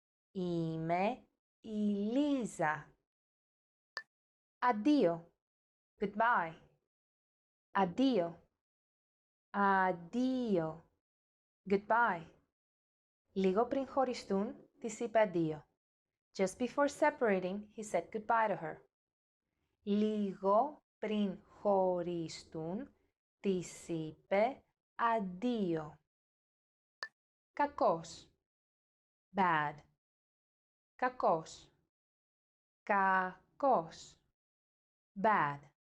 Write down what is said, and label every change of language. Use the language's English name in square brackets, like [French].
[Greek] Είμαι η Λίζα. Αντίο. [English] Goodbye. [Greek] Αντίο. Αντίο. [English] Goodbye. [Greek] Λίγο πριν χωριστούν, της είπε αντίο. [English] Just before separating, he said goodbye to her. [Greek] Λίγο πριν χωριστούν, της είπε αντίο. Κακός. [English] Bad. [Greek] Κακός. Κακός. [English] Bad.